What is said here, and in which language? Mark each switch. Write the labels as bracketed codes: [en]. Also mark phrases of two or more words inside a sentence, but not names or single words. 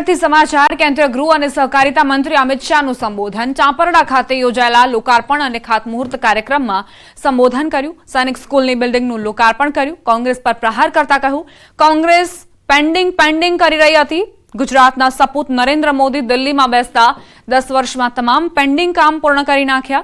[gu] સુરतથી સમાचार [hi] केन्द्रीय गृह और सहकारिता मंत्री [gu] अमित शाहનું संबोधन चांपरડા ખાતે યોજાયેલા લોકાર્પણ અને ખાતમુહૂર્ત કાર્યક્રમમાં સંબોધન કર્યું। સૈનિક સ્કૂલની બિલ્ડિંગનું લોકાર્પણ કર્યું। કોંગ્રેસ પર પ્રહાર કરતા કહ્યું કોંગ્રેસ પેન્ડિંગ કરી રહી હતી। ગુજરાતના સપૂત નરેન્દ્ર મોદી દિલ્હીમાં બેસતા 10 વર્ષમાં તમામ પેન્ડિંગ કામ પૂર્ણ કરી નાખ્યા।